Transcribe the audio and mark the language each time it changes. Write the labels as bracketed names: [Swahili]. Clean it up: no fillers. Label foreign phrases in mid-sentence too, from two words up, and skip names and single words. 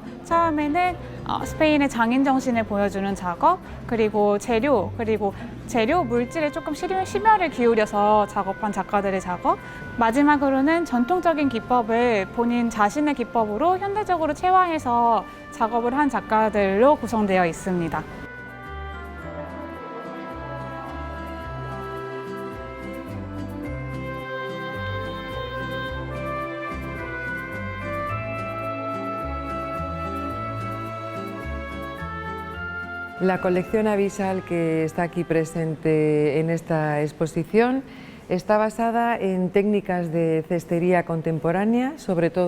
[Korean] 처음에는 스페인의 장인 정신을 보여주는 작업, 그리고 재료 물질에 조금 심혈을 기울여서 작업한 작가들의 작업, 마지막으로는 전통적인 기법을 본인 자신의 기법으로 현대적으로 체화해서 작업을 한 작가들로 구성되어 있습니다. [Spanish] La colección Avisal que está aquí presente en esta exposición está basada en técnicas de cestería contemporánea, sobre todo